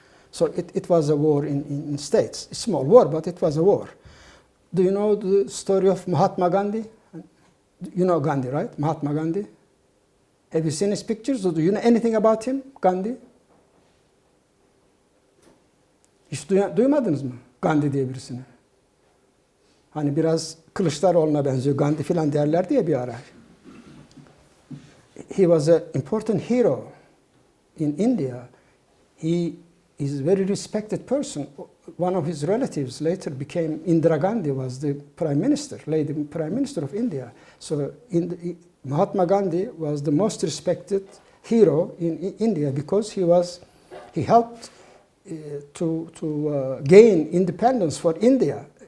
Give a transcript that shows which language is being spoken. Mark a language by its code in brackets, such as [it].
[en] So it was a war in states. A small war, but it was a war. Do you know the story of Mahatma Gandhi? You know Gandhi, right? Mahatma Gandhi. Have you seen his pictures? Or do you know anything about him, Gandhi? [tr] Hiç duymadınız mı Gandhi diye birisini? Hani biraz Kılıçdaroğlu'na benziyor. Gandhi filan derlerdi ya bir ara. [en] He was an important hero in India. He is a very respected person. One of his relatives later became Indira Gandhi, was the prime minister, lady prime minister of India. So Mahatma Gandhi was the most respected hero in India because he helped to gain independence for India.